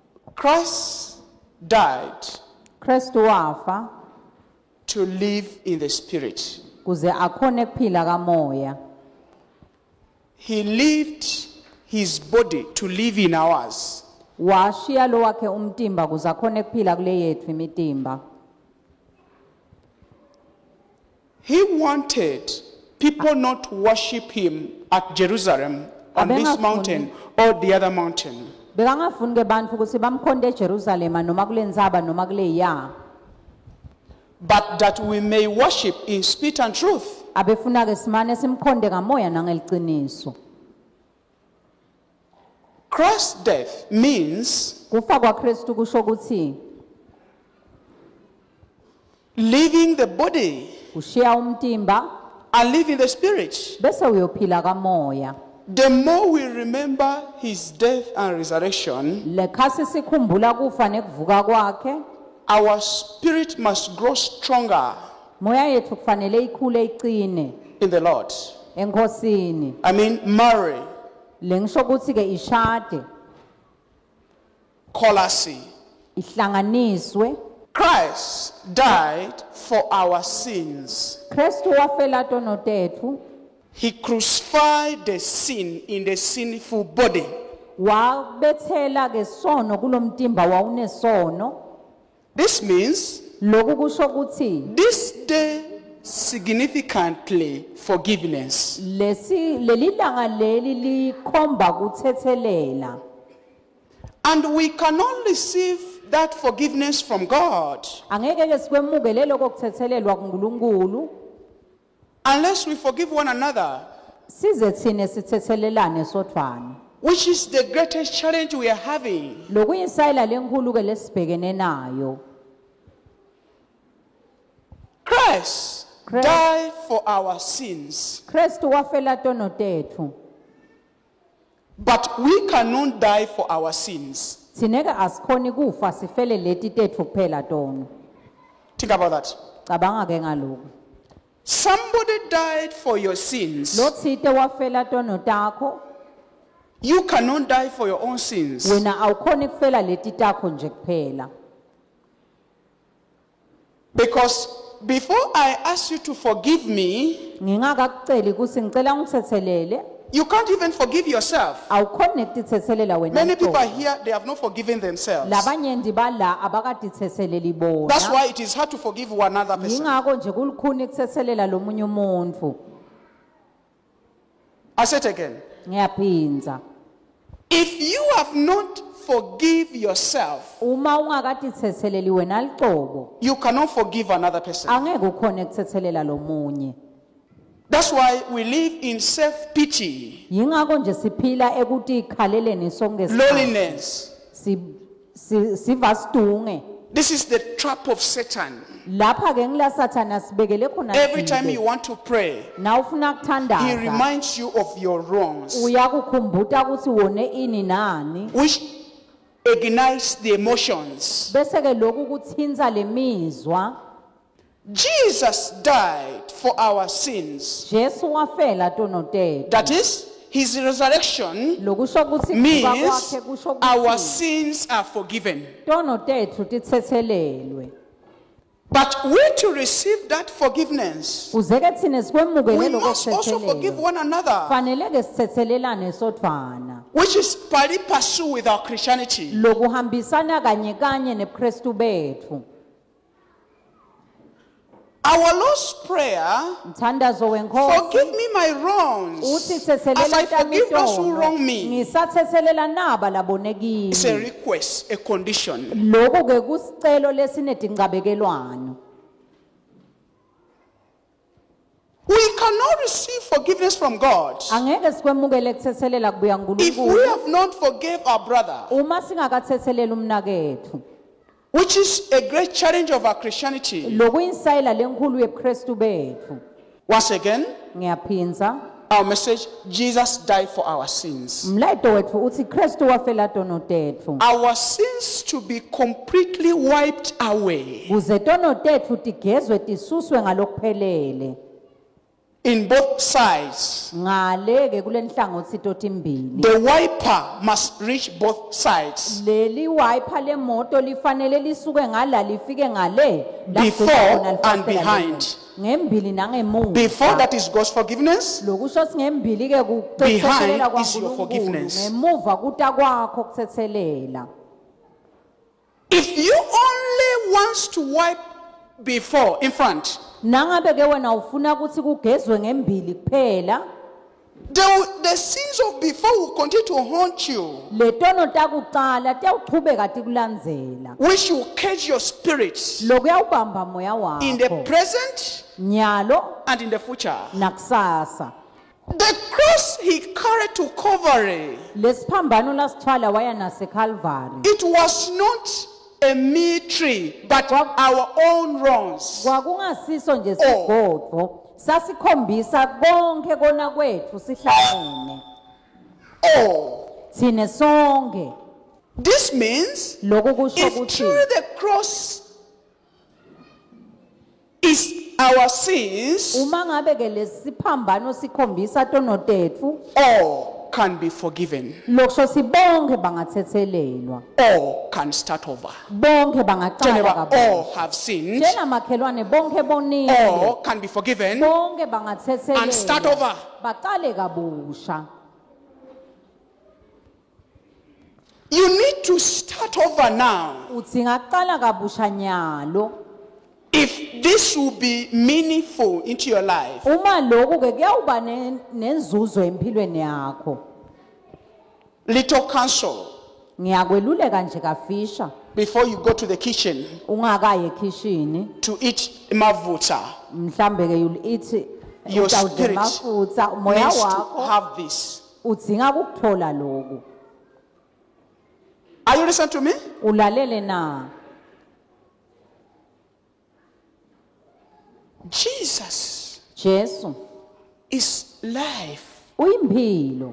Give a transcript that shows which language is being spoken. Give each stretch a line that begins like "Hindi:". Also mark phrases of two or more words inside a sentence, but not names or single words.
English: Christ died
Swati: Kristu wafa
English: to live in the Spirit.
Swati: kuze akhone kuphila kamoya.
English: He lived his body to live in ours.
Swati: Washiya lo wakhe umtimba kuze akhone kuphila kule yethu imitimba.
English: He wanted people not to worship him at Jerusalem, on this mountain or the other mountain.
Swati: Bekangafuni ke bantu ukuthi bamkhonde eJerusalem noma kule nzaba noma kule ya.
English: But that we may worship in spirit and truth.
Swati: Abefuna ke simane simkhonde kamoya nangeliciniso.
English: Christ's death means
Swati: Kufa kwa Kristu kusho ukuthi
English: leaving the body
Swati: ushiya umtimba
English: and live in the spirit.
Swati: bese uyophila kamoya.
English: The more we remember his death and resurrection,
Swati: Lekhasi sikhumbula kufa nekuvuka kwakhe,
English: our spirit must grow stronger
Swati: moya yethu kufanele ikhule iqine
English: in the Lord.
Swati: enkosini.
English: I mean, marry,
Swati: Lengisho ukuthi ke ishade, colasi. ihlanganiswe.
English: Christ died for our sins.
Swati: Kristu wafela tono tethu,
English: He crucified the sin in the sinful body.
Swati: wabethela ke sono kulomtimba wawunesono.
English: This means
Swati: Lokhu kusho ukuthi
English: this day significantly forgiveness.
Swati: leli langa leli likhomba kuthethelela.
English: And we cannot receive that forgiveness from God
Swati: Angeke ke sikwemukele lokho kuthethelelwa kuNkulunkulu
English: unless we forgive one another,
Swati: size thine sithethelelane sodvwana.
English: which is the greatest challenge we are having.
Swati: Lokuyisayila lenkulu ke lesibhekene nayo.
English: Christ Christ. died for our sins,
Swati: Kristu wafela tono tethu,
English: but we cannot die for our sins.
Swati: thine ke asikhoni kufa sifele leti tethu kuphela tono.
English: Think about that.
Swati: Cabanga ke ngalokho.
English: Somebody died for your sins.
Swati: Lo thite wafela tono takho,
English: You cannot die for your own sins.
Swati: wena awukhoni kufela leti takho nje kuphela.
English: Because before I ask you to forgive me,
Swati: Ngingakakuceli kusi ngicela ngithethelele,
English: you can't even forgive yourself.
Swati: awukhoni kutithethelela wena.
English: Many people are
Swati: mqoka.
English: here, they have not forgiven themselves.
Swati: Labanye bala abakatithetheleli bona.
English: That's why it is hard to forgive one other person.
Swati: Yingakho nje kulukhuni kuthethelela lomunye umuntu.
English: I say it again.
Swati: Ngiyaphinza.
English: If you have not forgive yourself,
Swati: Uma ungakatithetheleli wena licobo,
English: you cannot forgive another person.
Swati: angeke ukhone kuthethelela lomunye.
English: That's why we live in self-pity,
Swati: Yingakho nje siphila ekuthi ikhaleleni sonke
English: loneliness.
Swati: siva sidunge.
English: This is the trap of Satan.
Swati: Lapha ke ngila Sathana sibekele khona.
English: Every time you want to pray,
Swati: na ufuna
English: he
Swati: kuthandaza,
English: reminds you of your wrongs,
Swati: uyakukhumbuta ukuthi wone ini nani,
English: which ignites the emotions.
Swati: bese ke lokhu kuthinza lemizwa.
English: Jesus died for our sins.
Swati: Jesu wafela tono tethu.
English: That is, his resurrection
Swati: Lokusho ukuthi kuvuka
English: means
Swati: kwakhe kusho
English: our
Swati: ukuthi
English: sins are forgiven.
Swati: tono tethu tithethelelwe.
English: But we to receive that forgiveness,
Swati: Uzeke thine sikwemukele
English: we
Swati: lokho
English: must also forgive
Swati: kuthethelelwa.
English: one another,
Swati: Fanele ke sithethelelane sodvwana.
English: which is
Latin: pari passu
English: with our Christianity.
Swati: Lokuhambisana kanye kanye neBukristu bethu.
English: Our Lord's Prayer,
Swati: Mthandazo wenkosi
English: forgive me my wrongs
Swati: uthi
English: as I
Swati: thethelela
English: forgive those who
Swati: tamitono.
English: wrong me.
Swati: Ngisathethelela naba
English: It's a
Swati: labonekile.
English: request, a condition.
Swati: Lokho ke kusicelo lesinedincabekelwano.
English: We cannot receive forgiveness from God
Swati: Angeke sikwemukele kuthethelela kubuya
English: if we
Swati: kuNkulunkulu
English: have not forgave our brother,
Swati: uma singakathethelela umnakethu.
English: which is a great challenge of our Christianity.
Swati: Lokuyisayila lenkulu yeBukristu bethu.
English: Once again,
Swati: Ngiyaphinza,
English: our message, Jesus died for our sins.
Swati: umlayeto wethu uthi Kristu wafela tono tethu.
English: Our sins to be completely wiped away.
Swati: Kuze tono tethu tigezwe tisuswe ngalokuphelele.
English: in both sides.
Swati: ngale ke kulenhlangothi totimbili
English: The wiper must reach both sides
Swati: leli wiper lemoto lifanele lisuke ngala lifike ngale la
English: before
Swati: khona
English: and
Swati: lifasitela
English: behind.
Swati: ngembili nangemuva
English: Before that is God's forgiveness.
Swati: lokusho ngembili ke
English: Behind
Swati: kuthethelela
English: is your
Swati: kwaNkulunkulu
English: forgiveness.
Swati: ngemuva kuta kwakho kuthethelela.
English: If you only wants to wipe before, in front,
Swati: Nangabe ke wena ufuna ukuthi kugezwe ngembili kuphela
English: the sins of before will continue to haunt you,
Swati: letono takuqala tiyawuchubeka tikulandzela
English: which will cage your spirit
Swati: lokuyawubamba moya
English: in the
Swati: wakho
English: present
Swati: nyalo
English: and in the future.
Swati: nakusasa.
English: The cross he carried to Calvary,
Swati: Lesiphambano lasithwala waya naseCalvary
English: it was not a mere tree, but our own wrongs.
Swati: kwakungasiso nje sigodvo sasikhombisa konke kona kwethu sihlangene
English: Oh,
Swati: thine sonke.
English: this means
Swati: Lokhu kusho
English: if
Swati: ukuthi
English: truly the cross is our sins,
Swati: uma ngabe ke lesiphambano sikhombisa tono tetfu
English: all can be forgiven,
Swati: lokusho sibonke bangathethelelwa
English: all can start over.
Swati: bonke bangaqala
English: Whenever all
Swati: kabusha
English: have sinned,
Swati: tshela makhelwane bonke bonile
English: all can be forgiven.
Swati: bonke
English: And start
Swati: bangathethelelwa
English: over.
Swati: baqale kabusha.
English: You need to start over now
Swati: Udzinga kuqala kabusha nyalo
English: if this will be meaningful into your life.
Swati: uma lokhu ke kuyawuba nenzuzo empilweni yakho.
English: Little counsel
Swati: Ngiyakweluleka nje kafisha
English: before you go to the kitchen
Swati: ungakaye ekhishini
English: to eat mavuta.
Swati: mhlambe ke
English: you'll eat Your
Swati: utawudla
English: spirit
Swati: mafutsa moya
English: needs to
Swati: wakho
English: have this.
Swati: udzinga ukuthola lokhu.
English: Are you listening to me?
Swati: Ulalele na
English: Jesus
Swati: Jesu
English: is life
Swati: uyimpilo